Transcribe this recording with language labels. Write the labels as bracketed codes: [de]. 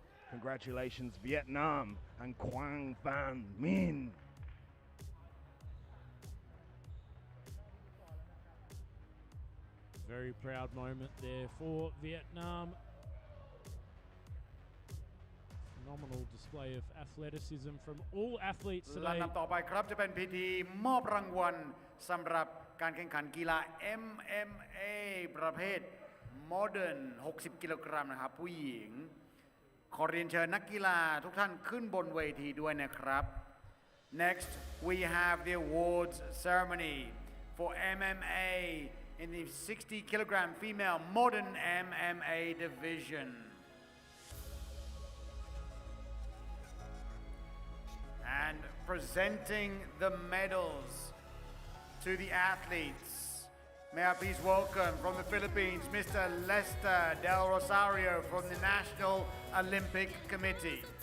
[en] Congratulations, Vietnam and Quang Van Min. Very proud moment there for Vietnam. Phenomenal display of athleticism from all athletes today. [th] ลำดับต่อไปครับจะเป็นพิธีมอบรางวัลสำหรับการแข่งขันกีฬา MMA ประเภท Modern 60 กิโลกรัมนะครับผู้หญิงขอเรียนเชิญนักกีฬาทุกท่านขึ้นบนเวทีด้วยนะครับ [en] Next we have the awards ceremony for MMA in the 60 kilogram female modern MMA division. And presenting the medals to the athletes. May I please welcome from the Philippines, Mr. Lester Del Rosario from the National Olympic Committee.